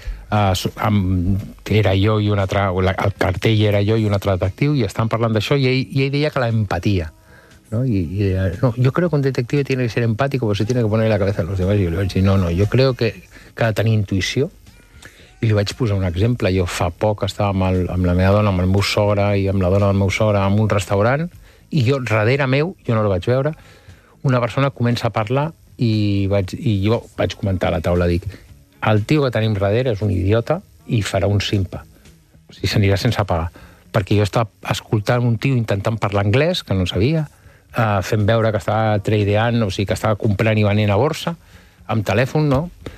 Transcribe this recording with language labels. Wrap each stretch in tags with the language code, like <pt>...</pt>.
<ca>a Sevilla, era jo i un altre, el cartell era jo i un altre detectiu, i estàvem parlant d'això, i ell deia que la empatia, no? I deia,</ca> <es>no, yo creo que un detective tiene que ser empático, porque se tiene que poner la cabeza de los demás. Y yo le</es> <ca>vaig dir,</ca> <es>no, yo creo que</es> <ca>ha de tenir intuïció. I li vaig posar un exemple. Jo fa poc estava amb la meva dona, amb el meu sogre i amb la dona del meu sogre en un restaurant, i jo darrere meu, jo no la vaig veure, una persona comença a parlar i jo vaig comentar a la taula, dic, el tio que tenim darrere és un idiota i farà un simpa, o sigui, s'anirà sense pagar, perquè jo estava escoltant un tio intentant parlar anglès, que no sabia, fent veure que estava tradeant, o sigui, que estava comprant i venent a borsa amb telèfon, no?</ca>